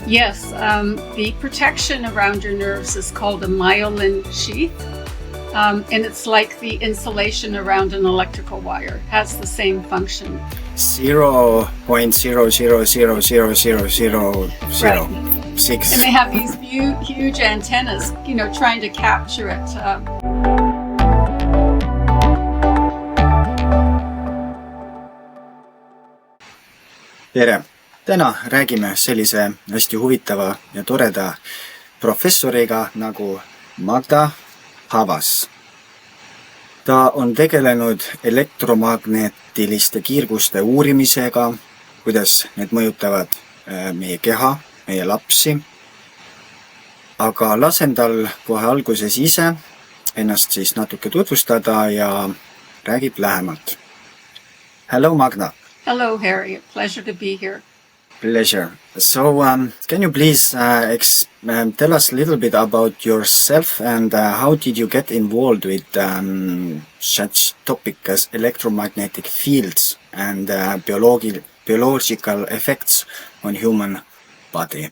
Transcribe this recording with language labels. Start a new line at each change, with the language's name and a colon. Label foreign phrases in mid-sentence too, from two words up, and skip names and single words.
English: Yes, the protection around your nerves is called a myelin sheath, and it's like the insulation around an electrical wire. It has the same function. 0.0000006. And they have these huge antennas, trying to capture it.
Estonian: Tere! Täna räägime sellise hästi huvitava ja toreda professoriga nagu Magda Havas. Ta on tegelenud elektromagnetiliste kiirguste uurimisega, kuidas need mõjutavad meie keha, meie lapsi. Aga lasen tal kohe alguses ise ennast siis natuke tutvustada ja räägib lähemalt.
English: Hello, Magda. Hello, Harry. A pleasure to be here. Pleasure. So, can you please tell us a little bit about yourself and how did you get involved with such topic as electromagnetic fields and biological effects on human body?